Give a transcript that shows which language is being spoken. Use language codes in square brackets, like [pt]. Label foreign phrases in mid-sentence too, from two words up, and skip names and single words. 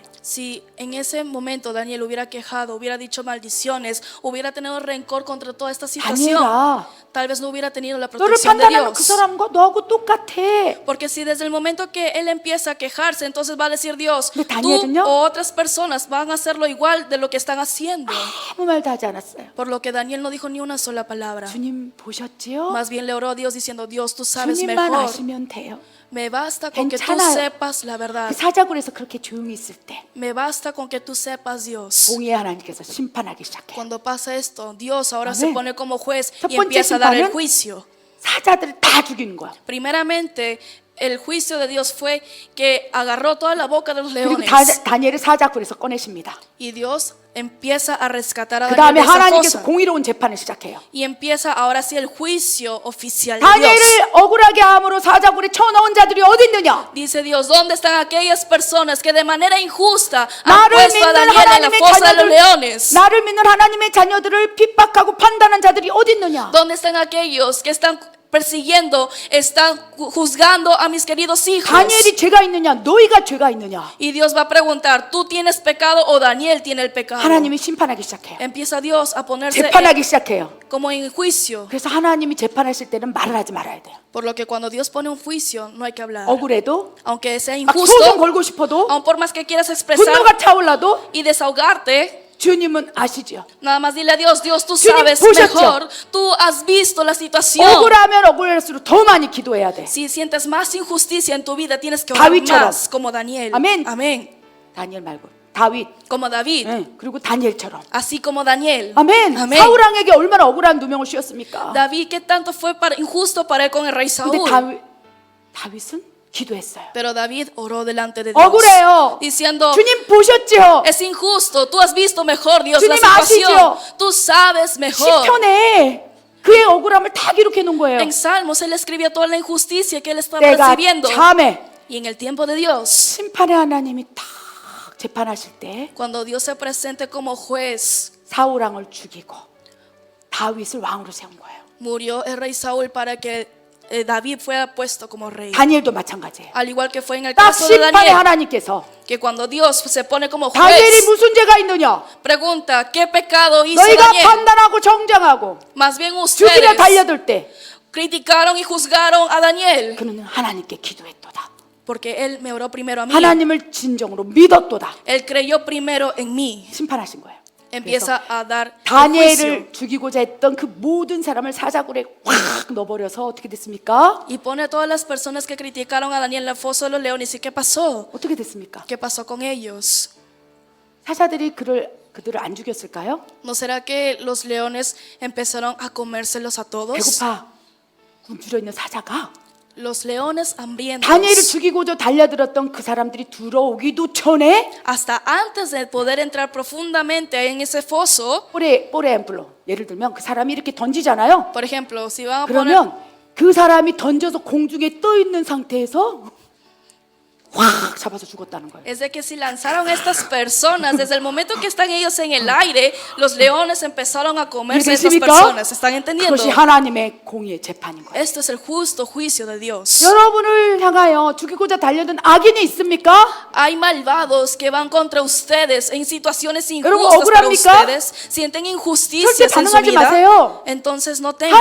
[es] Si en ese momento Daniel hubiera quejado, hubiera dicho maldiciones, hubiera tenido rencor contra toda esta situación, [ko] 다니엘아, [es] tal vez no hubiera tenido la [ko] 너를 [es] protección de [ko] 판단하면 그 [es] Dios. [ko] 사람과 너하고 똑같아. [es] Porque si desde el momento que él empieza a quejarse, entonces va a decir Dios, [ko] 근데 [es] tú [ko] 다니엘은요? [es] o otras personas van a hacerlo igual de lo que están haciendo. [ko] 아무 말도 하지 않았어요. [es] Por lo que Daniel no dijo ni una sola palabra. [ko] 주님 보셨지요? [es] Más bien le oró a Dios diciendo, Dios, tú sabes [ko] 주님만 [es] mejor. [ko] 아시면 돼요. [es] Me basta con que tú [ko] 괜찮아요. [es] sepas la verdad. [ko] 그 사자굴에서 그렇게 조용히 있을 때 [es] Me basta con que tú sepas, Dios. [ko] 공의 하나님께서 심판하기 시작해요. [es] Cuando pasa esto, Dios ahora Amén. se pone como juez [ko] 첫 [es] y [ko] 번째 [es] empieza a dar el [ko] 심판은 [es] juicio. [ko] 사자들을 다 죽이는 거야. [es] Primeramente, el juicio de Dios fue que agarró toda la boca de los [ko] 그리고 [es] leones. [ko] 다니엘을 사자굴에서 꺼내십니다. [es] Y Dios empieza a rescatar a [ko] 그 [es] Daniel [ko] 다음에 [es] de esa [ko] 하나님께서 [es] fosa. [ko] 공의로운 재판을 시작해요. [es] Y empieza ahora sí el juicio oficial de [ko] 다니엘을 [es] Dios. [ko] 억울하게 함으로 사자굴에 쳐넣은 자들이 어디 있느냐? [es] Dice Dios, ¿dónde están aquellas personas que de manera injusta han [ko] 나를 [es] puesto a [ko] 믿는 [es] Daniel en la [ko] 하나님의 [es] fosa de los [ko] 자녀들, [es] leones? [ko] 나를 믿는 하나님의 자녀들을 핍박하고 판단한 자들이 어디 있느냐? [es] ¿Dónde están aquellos que están persiguiendo, están juzgando a mis queridos hijos? [ko] 다니엘이 죄가 있느냐? 너희가 죄가 있느냐? [es] Y Dios va a preguntar, ¿tú tienes pecado o Daniel tiene el pecado? [ko] 하나님이 심판하기 시작해요. [es] Empieza Dios a ponerse [ko] 재판하기 시작해요. [es] como en juicio. [ko] 그래서 하나님이 재판하실 때는 말을 하지 말아야 돼요. [es] Por lo que cuando Dios pone un juicio, no hay que hablar. [ko] 억울해도 [es] Aunque sea [ko] 막 소송 [es] injusto, [ko] 걸고 싶어도 [es] aun por más que quieras expresar [ko] 분노가 차올라도 [es] y desahogarte, [ko] 주님은 아시죠. [es] nada más dile a Dios, Dios, tú [ko] 주님 [es] sabes [ko] 보셨죠? [es] mejor, tú has visto la situación. [ko] 억울하면 억울할수록 더 많이 기도해야 돼. [es] Si sientes más injusticia en tu vida, tienes que orar [ko] 다윗처럼. [es] más, como Daniel. Amén. Amén. [ko] 다니엘 말고 다윗, [es] Como David, [ko] 그리고 다니엘처럼. [es] así como Daniel. [ko] 아멘. [es] Amén. [ko] 사울 왕에게 얼마나 억울한 누명을 씌웠습니까? [es] David, ¿qué tanto fue injusto para él con el rey [ko] 근데 [es] Saúl? [ko] 다윗은 기도했어요. [es] Pero David oró delante de Dios, [ko] 억울해요. [es] diciendo, [ko] 주님 보셨죠? [es] es injusto, tú has visto mejor, Dios, la [ko] 주님 [es] situación. [ko] 아시죠? [es] Tú sabes mejor. [ko] 시편에 그의 억울함을 다 기록해 놓은 거예요. [es] En Salmos él escribió toda la injusticia que él estaba [ko] 때가 [es] recibiendo. [ko] 참에 [es] Y en el tiempo de Dios, [ko] 심판의 하나님이 딱 재판하실 때 [es] cuando Dios se presente como juez, [ko] 사울 왕을 죽이고 다윗을 왕으로 세운 거예요. [es] murió el rey Saúl para que David fuera puesto como rey. [ko] 다니엘도 마찬가지예요. [es] Al igual que fue en el [ko] 딱 [es] caso de [ko] 심판의 [es] Daniel, [ko] 하나님께서 [es] que cuando Dios se pone como [ko] 다니엘이 [es] juez, [ko] 무슨 죄가 있느냐? [es] pregunta, ¿qué pecado hizo [ko] 너희가 [es] Daniel? [ko] 판단하고 정정하고 [es] Más bien [ko] 죽이려 [es] ustedes [ko] 달려들 때 [es] criticaron y juzgaron a Daniel, [ko] 그는 하나님께 기도했도다. [es] porque él me oró primero a mí. [ko] 하나님을 진정으로 믿었도다. [es] Él creyó primero en mí. [ko] 심판하신 거예요. [es] Empieza a dar el juicio. [ko] 다니엘을 죽이고자 했던 그 모든 사람을 사자굴에 확 넣어버려서 어떻게 됐습니까? [es] Y pone a todas las personas que criticaron a Daniel en el foso de los leones. ¿Y qué pasó? [ko] 어떻게 됐습니까? [es] ¿Qué pasó con ellos? [ko] 사자들이 그들을 안 죽였을까요? [es] ¿No será que los leones empezaron a comérselos a todos? [ko] 배고파 굶주려 있는 사자가 [es] Los leones hambrientos, [ko] 다니엘을 죽이고자 달려들었던 그 사람들이 들어오기도 전에 [es] hasta antes de poder entrar profundamente en ese foso, por ejemplo [ko] 예를 들면 그 사람이 이렇게 던지잖아요. [es] por ejemplo, si van a poner, [ko] 그러면 그 사람이 던져서 공중에 떠 있는 상태에서 확 잡아서 죽었다는 거예요. [es] es de que si lanzaron a estas personas, desde el momento que están ellos en el aire, los leones empezaron a comerse a estas [ko] 이해되십니까? [es] personas. ¿Están entendiendo? [ko] 그것이 하나님의 공의의 재판인 거예요. [es] Esto es el justo juicio de Dios. [ko] 여러분을 향하여 죽이고자 달려든 악인이 있습니까? [es] Hay malvados que van contra ustedes en situaciones [ko] 여러분, [es] injustas para [ko] 억울합니까? [es] ustedes, sienten injusticias [ko] 절대 [es] en su [ko] 반응하지 [es] vida, [ko] 마세요. [es] entonces no teman,